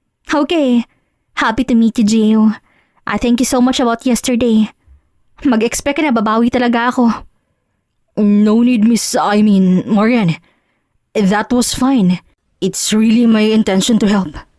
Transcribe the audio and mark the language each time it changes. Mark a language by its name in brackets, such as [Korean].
[English] Okay, happy to meet you, Gio. Thank you so much about yesterday. [Filipino] Mag-expect ka na babawi talaga ako. [English] No need, Marian. That was fine. It's really my intention to help.